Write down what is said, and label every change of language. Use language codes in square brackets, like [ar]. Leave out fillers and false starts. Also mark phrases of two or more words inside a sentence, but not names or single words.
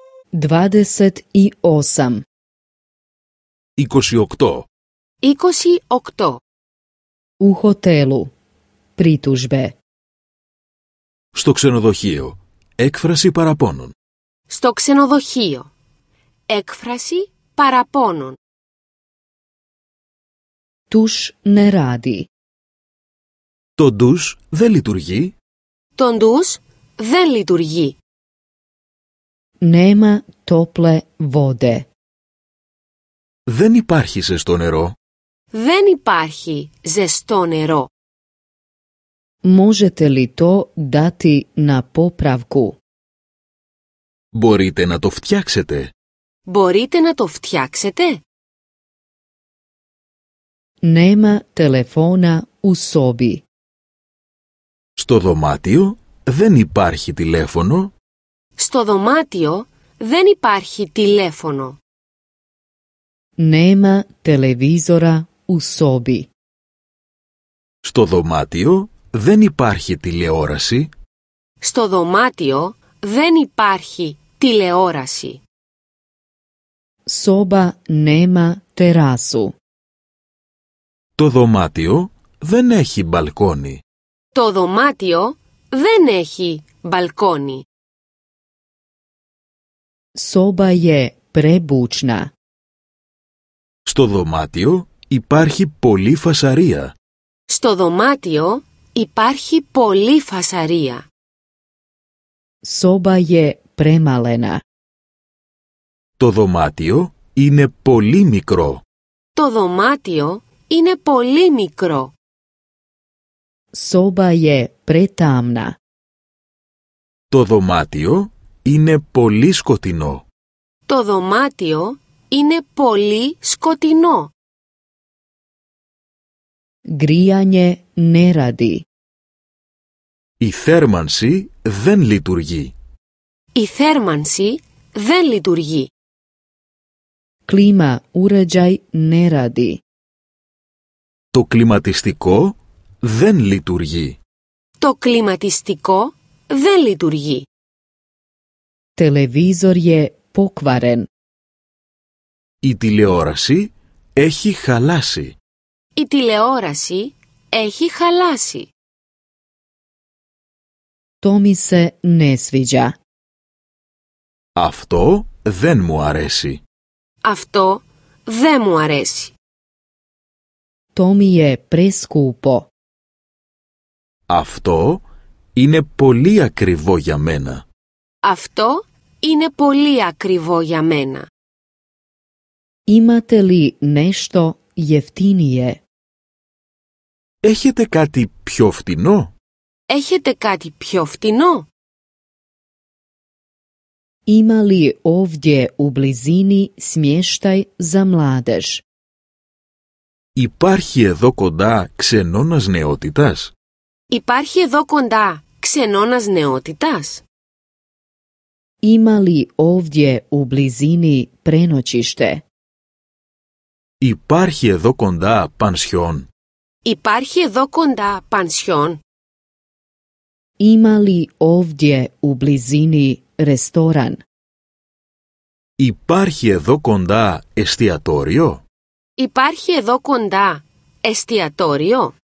[hr] 28. 28. 28. U hotelu. Pritužbe. [el] Στο ξενοδοχείο. Έκφραση παραπώνων. Στο ξενοδοχείο. Έκφραση παραπώνων. [hr] Tuš ne radi. [el] Το ντους δεν λειτουργεί. Το ντους δεν λειτουργεί. [hr] Nema tople vode. [el] Δεν υπάρχει ζεστό νερό. Δεν υπάρχει ζεστό νερό. [hr] Možete li to dati na popravku? [el] Μπορείτε να το φτιάξετε. Μπορείτε να το φτιάξετε? [hr] Nema telefona u sobi. [el] Στο δωμάτιο δεν υπάρχει τηλέφωνο. Στο δωμάτιο δεν υπάρχει τηλέφωνο. [hr] Nema televizora u sobi. [el] Στο δωμάτιο δεν υπάρχει τηλεόραση. Στο δωμάτιο δεν υπάρχει τηλεόραση. [hr] Soba nema terasu. [el] Το δωμάτιο δεν έχει μπαλκόνι. Το δωμάτιο δεν έχει μπαλκόνι. [hr] Soba je prebučna. [el] Στο δωμάτιο υπάρχει πολλή φασαρία. Στο δωμάτιο υπάρχει πολλή φασαρία. [hr] Soba je premalena. [el] Το δωμάτιο είναι πολύ μικρό. Το δωμάτιο είναι πολύ μικρό. [hr] Soba je pretamna. [el] Το δωμάτιο είναι πολύ σκοτεινό. Το δωμάτιο είναι πολύ σκοτεινό. [hr] Grijanje ne radi. [el] Η θέρμανση δεν λειτουργεί. Η θέρμανση δεν λειτουργεί. [hr] Klima uređaj ne radi. [el] Το κλιματιστικό δεν λειτουργεί. Το κλιματιστικό δεν λειτουργεί. [hr] Televizor je pokvaren. [el] Η τηλεόραση έχει χαλάσει. Η τηλεόραση έχει χαλάσει. [hr] To mi se ne sviđa. [el] Αυτό δεν μου αρέσει. Αυτό δεν μου αρέσει. [hr] To mi je preskupo. [el] Αυτό είναι πολύ ακριβό για μένα. Αυτό είναι πολύ ακριβό για μένα. [hr] Imate li nešto jeftinije? [el] Έχετε κάτι πιο φτηνό? Έχετε κάτι πιο φτηνό? [hr] Ima li ovdje u blizini smještaj za mladež? [el] Υπάρχει εδώ κοντά ξενώνας νεότητας? Υπάρχει εδώ κοντά ξενώνας νεότητας? [hr] Ima li ovdje u blizini prenoćište? [el] Υπάρχει εδώ κοντά πανσιόν? Υπάρχει εδώ κοντά πανσιόν? [hr] Ima li ovdje u blizini restoran? [el] Υπάρχει εδώ κοντά εστιατόριο? Υπάρχει εδώ κοντά εστιατόριο?